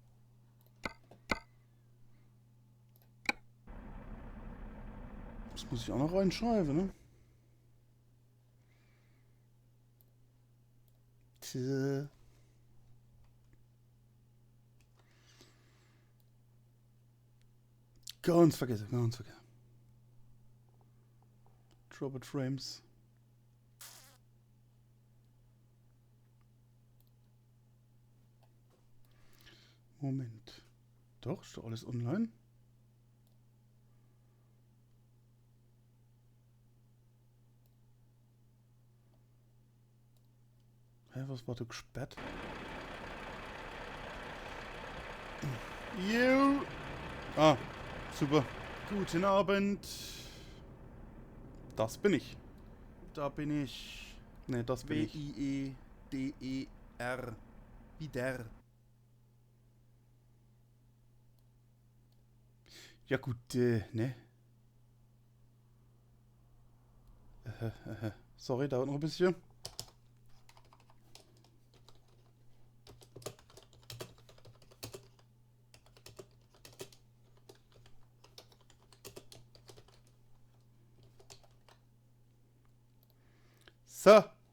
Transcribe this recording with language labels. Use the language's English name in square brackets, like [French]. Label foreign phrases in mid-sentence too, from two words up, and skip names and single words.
[German] Das muss ich auch noch reinschreiben, ne? Tja. Ganz vergessen, ganz vergessen. [English] Drop it frames. [German] Moment. Doch, ist doch alles online? Hä, was war da gesperrt? Jo. Ah, super. Guten Abend. Das bin ich. Da bin ich. Ne, das bin ich. W-I-E-D-E-R. Wie der. Ja gut, ne? Sorry, dauert noch ein bisschen. So.